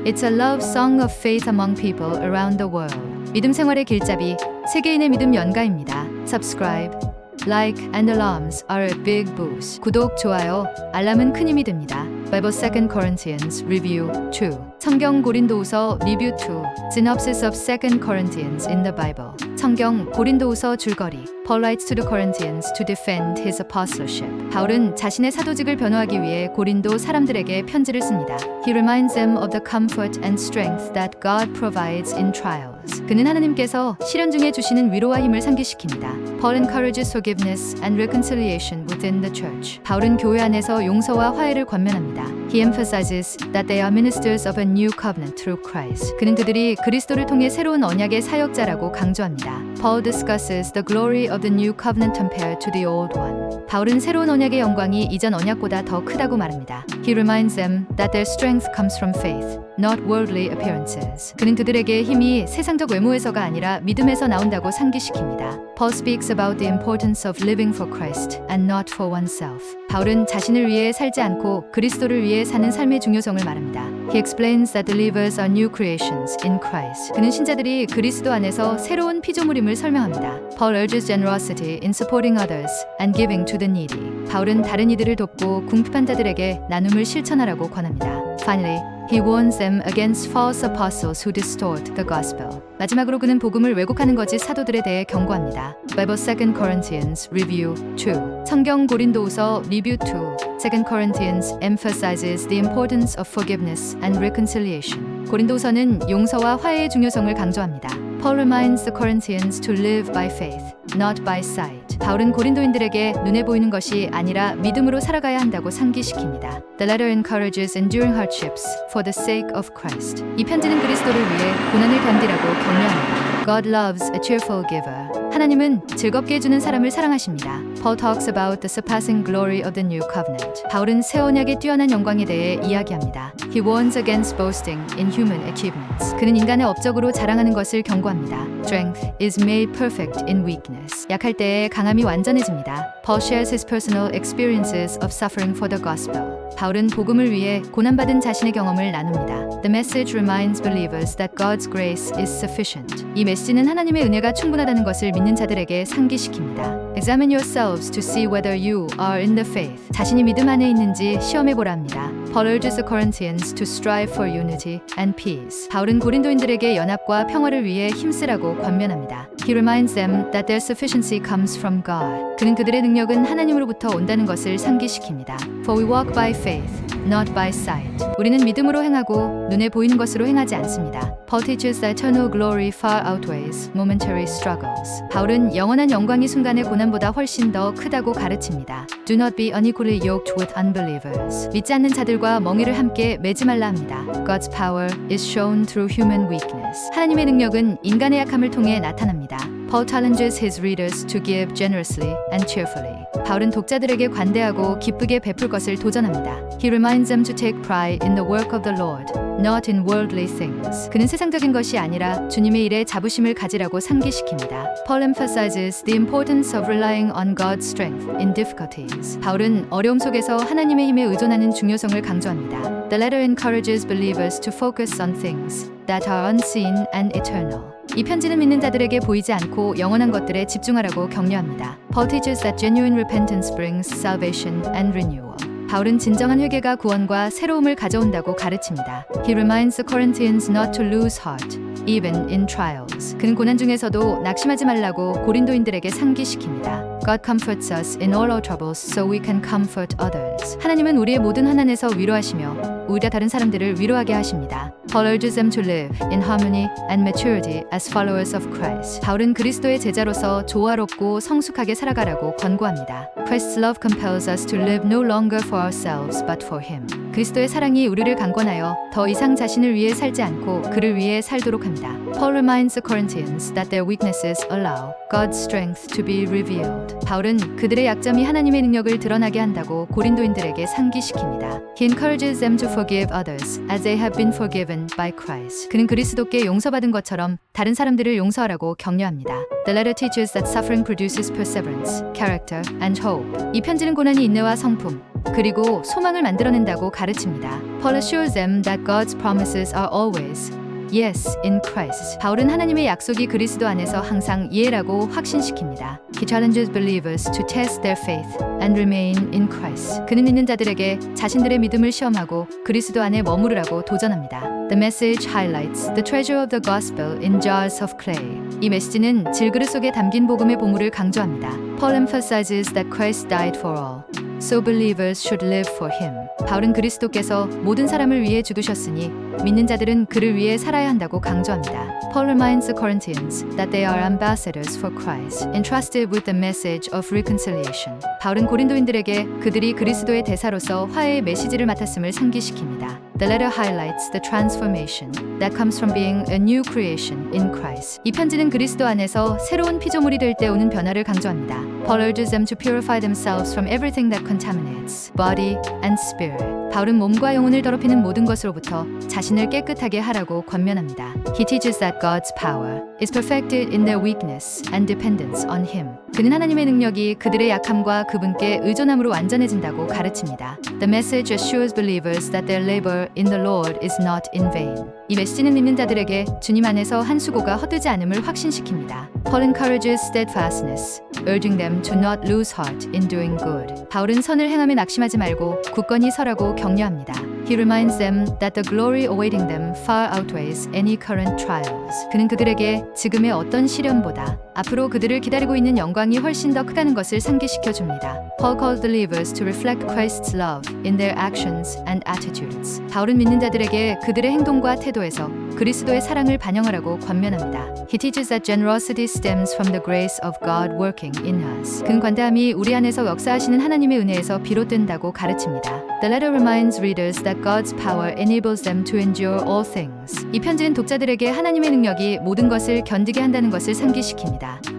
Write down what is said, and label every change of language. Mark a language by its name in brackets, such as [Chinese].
[English] It's a love song of faith among people around the world. [Korean] 믿음 생활의 길잡이, 세계인의 믿음 연가입니다. [English] Subscribe, like and alarms are a big boost. [Korean] 구독, 좋아요, 알람은 큰 힘이 됩니다. [English] Bible 2 Corinthians Review 2. [Korean] 성경 고린도후서 리뷰 2. [English] Synopsis of 2 Corinthians in the Bible. [Korean] 성경 고린도후서 줄거리. [English] Paul writes to the Corinthians to defend his apostleship. [Korean] 바울은 자신의 사도직을 변호하기 위해 고린도 사람들에게 편지를 씁니다. [English] He reminds them of the comfort and strength that God provides in trials. [Korean] 그는 하나님께서 시련 중에 주시는 위로와 힘을 상기시킵니다. [English] Paul encourages forgiveness and reconciliation within the church. [Korean] 바울은 교회 안에서 용서와 화해를 권면합니다. [English] He emphasizes that they are ministers of a new covenant through Christ. [Korean] 그는 그들이 그리스도를 통해 새로운 언약의 사역자라고 강조합니다. [English] Paul discusses the glory of the new covenant compared to the old one. [Korean] 바울은 새로운 언약의 영광이 이전 언약보다 더 크다고 말합니다. [English] He reminds them that their strength comes from faith, not worldly appearances. [Korean] 그는 그들에게 힘이 세상적 외모에서가 아니라 믿음에서 나온다고 상기시킵니다. [English] Paul speaks about the importance of living for Christ and not for oneself. [Korean] 바울은 자신을 위해 살지 않고 그리스도를 위해 사는 삶의 중요성을 말합니다. [English] He explains that believers are new creations in Christ. [Korean] 그는 신자들이 그리스도 안에서 새로운 피조물임을 설명합니다. [English] Paul urges generosity in supporting others and giving to the needy. [Korean] 바울은 다른 이들을 돕고 궁핍한 자들에게 나눔을 실천하라고 권합니다. [English] Finally, he warns them against false apostles who distort the gospel. [Korean] 마지막으로 그는 복음을 왜곡하는 거짓 사도들에 대해 경고합니다. [English] Bible 2 Corinthians Review 2. [Korean] 성경 고린도후서 리뷰 2. [English] 2 Corinthians emphasizes the importance of forgiveness and reconciliation. [Korean] 고린도후서는 용서와 화해의 중요성을 강조합니다. [English] Paul reminds the Corinthians to live by faith, not by sight. [Korean] 바울은 고린도인들에게 눈에 보이는 것이 아니라 믿음으로 살아가야 한다고 상기시킵니다. [English] The letter encourages enduring hardships for the sake of Christ. [Korean] 이 편지는 그리스도를 위해 고난을 견디라고 격려합니다. [English] God loves a cheerful giver. [Korean] 하나님은 즐겁게 해주는 사람을 사랑하십니다. [English] Paul talks about the surpassing glory of the new covenant. [Korean] 바울은 새 언약의 뛰어난 영광에 대해 이야기합니다. [English] He warns against boasting in human achievements. [Korean] 그는 인간의 업적으로 자랑하는 것을 경고합니다. [English] Strength is made perfect in weakness. [Korean] 약할 때에 강함이 완전해집니다. [English] Paul shares his personal experiences of suffering for the gospel. [Korean] 바울은 복음을 위해 고난받은 자신의 경험을 나눕니다. [English] The message reminds believers that God's grace is sufficient. [Korean] 이 메시지는 하나님의 은혜가 충분하다는 것을 믿는 자들에게 상기시킵니다. [English] Examine yourselves to see whether you are in the faith. [Korean] 자신이 믿음 안에 있는지 시험해 보라 합니다. [English] Paul urges the Corinthians to strive for unity and peace. [Korean] 바울은 고린도인들에게 연합과 평화를 위해 힘쓰라고 권면합니다. [English] He reminds them that their sufficiency comes from God. [Korean] 그는 그들의 능력은 하나님으로부터 온다는 것을 상기시킵니다. [English] For we walk by faith, not by sight. [Korean] 우리는 믿음으로 행하고 눈에 보이는 것으로 행하지 않습니다. [English] Paul teaches that eternal glory far outweighs momentary struggles. [Korean] 바울은 영원한 영광이 순간의 고난보다 훨씬 더 크다고 가르칩니다. [English] Do not be unequally yoked with unbelievers. [Korean] 믿지 않는 자들과 멍에를 함께 매지 말라 합니다. [English] God's power is shown through human weakness. [Korean] 하나님의 능력은 인간의 약함을 통해 나타납니다. [English] Paul challenges his readers to give generously and cheerfully. [Korean] 바울은 독자들에게 관대하고 기쁘게 베풀 것을 도전합니다. [English] He reminds them to take pride in the work of the Lord, not in worldly things. [Korean] 그는 세상적인 것이 아니라 주님의 일에 자부심을 가지라고 상기시킵니다. [English] Paul emphasizes the importance of relying on God's strength in difficulties. [Korean] 바울은 어려움 속에서 하나님의 힘에 의존하는 중요성을 강조합니다. [English] The letter encourages believers to focus on things that are unseen and eternal. [Korean] 이 편지는 믿는 자들에게 보이지 않고 영원한 것들에 집중하라고 격려합니다. [English] Paul teaches that genuine repentance brings salvation and renewal. [Korean] 바울은 진정한 회개가 구원과 새로움을 가져온다고 가르칩니다. [English] He reminds the Corinthians not to lose heart, even in trials. [Korean] 그는 고난 중에서도 낙심하지 말라고 고린도인들에게 상기시킵니다. [English] God comforts us in all our troubles so we can comfort others. [Korean] 하나님은 우리의 모든 환난에서 위로하시며 오히려 다른 사람들을 위로하게 하십니다. [English] Paul urges them to live in harmony and maturity as followers of Christ. [Korean] 바울은 그리스도의 제자로서 조화롭고 성숙하게 살아가라고 권고합니다. [English] Christ's love compels us to live no longer for ourselves but for Him. [Korean] 그리스도의 사랑이 우리를 강권하여 더 이상 자신을 위해 살지 않고 그를 위해 살도록 합니다. [English] Paul reminds the Corinthians that their weaknesses allow God's strength to be revealed. [Korean] 바울은 그들의 약점이 하나님의 능력을 드러나게 한다고 고린도인들에게 상기시킵니다. [English] He encourages them to forgive others as they have been forgiven by Christ. [Korean] 그는 그리스도께 용서받은 것처럼 다른 사람들을 용서하라고 격려합니다. [English] The letter teaches that suffering produces perseverance, character, and hope. [Korean] 이 편지는 고난이 인내와 성품, 그리고 소망을 만들어낸다고 가르칩니다. [English] Paul assures them that God's promises are always yes in Christ. [Korean] 바울은 하나님의 약속이 그리스도 안에서 항상 예라고 확신시킵니다. [English] He challenges believers to test their faith and remain in Christ. [Korean] 그는 믿는 자들에게 자신들의 믿음을 시험하고 그리스도 안에 머무르라고 도전합니다. [English] The message highlights the treasure of the gospel in jars of clay. [Korean] 이 메시지는 질그릇 속에 담긴 복음의 보물을 강조합니다. [English] Paul emphasizes that Christ died for all, so believers should live for him. [Korean] 바울은 그리스도께서 모든 사람을 위해 죽으셨으니 믿는 자들은 그를 위해 살아야 한다고 강조합니다. [English] Paul reminds the Corinthians that they are ambassadors for Christ, entrusted with the message of reconciliation. [Korean] 바울은 고린도인들에게 그들이 그리스도의 대사로서 화해의 메시지를 맡았음을 상기시킵니다. [English] The letter highlights the transformation that comes from being a new creation in Christ. [Korean] 이 편지는 그리스도 안에서 새로운 피조물이 될 때 오는 변화를 강조합니다. [English] Paul urges them to purify themselves from everything that contaminates body and spirit. [Korean] 바울은 몸과 영혼을 더럽히는 모든 것으로부터 자신을 깨끗하게 하라고 권면합니다. [English] He teaches that God's power is perfected in their weakness and dependence on Him. [Korean] 그는 하나님의 능력이 그들의 약함과 그분께 의존함으로 완전해진다고 가르칩니다. [English] The message assures believers that their labor in the Lord is not in vain. [Korean] 이 메시지는 믿는 자들에게 주님 안에서 한 수고가 헛되지 않음을 확신시킵니다. [English] Paul encourages steadfastness, urging them to not lose heart in doing good. [Korean] 바울은 선을 행함에 낙심하지 말고 굳건히 서라고 격려합니다. [English] He reminds them that the glory awaiting them far outweighs any current trials. [Korean] 그는 그들에게 지금의 어떤 시련보다 앞으로 그들을 기다리고 있는 영광이 훨씬 더 크다는 것을 상기시켜 줍니다. [English] Paul calls believers to reflect Christ's love in their actions and attitudes. [Korean] 바울은 믿는 자들에게 그들의 행동과 태도에서 그리스도의 사랑을 반영하라고 권면합니다. [English] He teaches that generosity stems from the grace of God working in us. [Korean] 그는 관대함이 우리 안에서 역사하시는 하나님의 은혜에서 비롯된다고 가르칩니다. [English] The letter reminds readers that God's power enables them to endure all things. [Korean] 이 편지는 독자들에게 하나님의 능력이 모든 것을 견디게 한다는 것을 상기시킵니다.